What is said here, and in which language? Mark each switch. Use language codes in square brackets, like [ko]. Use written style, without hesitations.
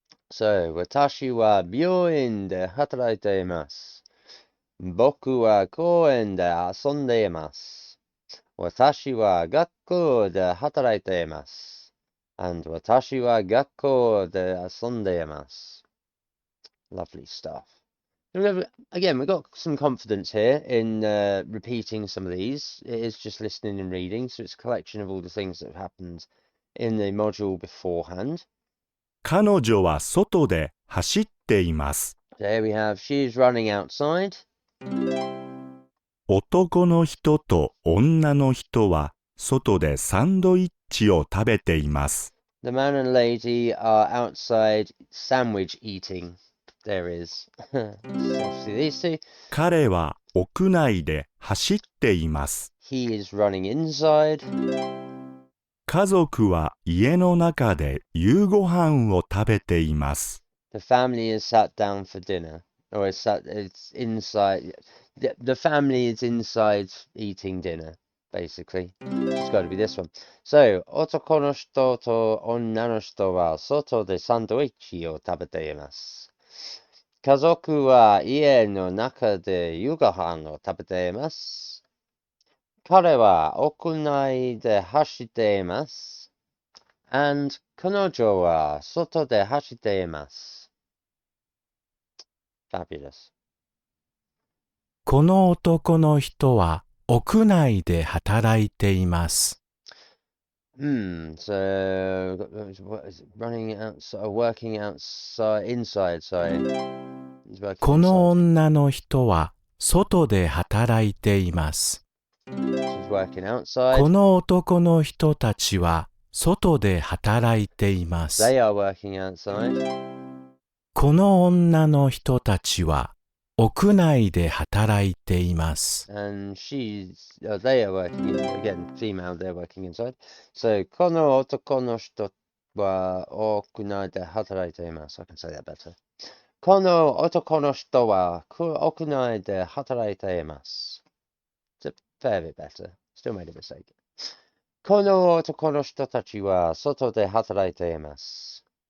[ja] So, 私は病院で働いています。僕は公園で遊んでいます。私は学校で働いています。 And 私は学校で遊んでいます。 [en] Lovely stuff. Again, we've got some confidence here in repeating some of these. It is just listening and reading, so it's a collection of all the things that have happened in the module beforehand. [ja] 彼女は外で走っています。 [en] There we have, she's running outside. [ja] 男の人と女の人は外でサンドイッチを食べています。 [en] The man and lady are outside sandwich eating. There is. Obviously these two. [ja] 彼は屋内で走っています。 [en] He is running inside. [ja] 家族は家の中で夕ご飯を食べています。 [en] The family is sat down for dinner. Or it's inside. The family is inside eating dinner, basically. It's got to be this one. [ja] So, 男の人と女の人は外でサンドイッチを食べています。家族は家の中で夕ご飯を食べています。彼は屋内で走っています。 And 彼女は外で走っています。 [en] Fabulous. [ja] この男の人は屋内で働いています。 [en] So running outside, working outside, inside, sorry. He's working [ja] この [en] inside. [ja] 女の人は外で働いています。 [en] She's working [ja] こ [en] outside. [ja] の男の人たちは外で働いていま [en] They [ja] す。 [en] are working outside. [ja] この女の人たちは屋内で働いています。 [en] And they are working again, female, they're working inside. [ja] So, この男の人は屋内で働いています。 [en] I can say that better. [ja] この男の人は屋内で働いています。 [en] It's a fair bit better. Still made a mistake. [ja] この男の人たちは外で働いています。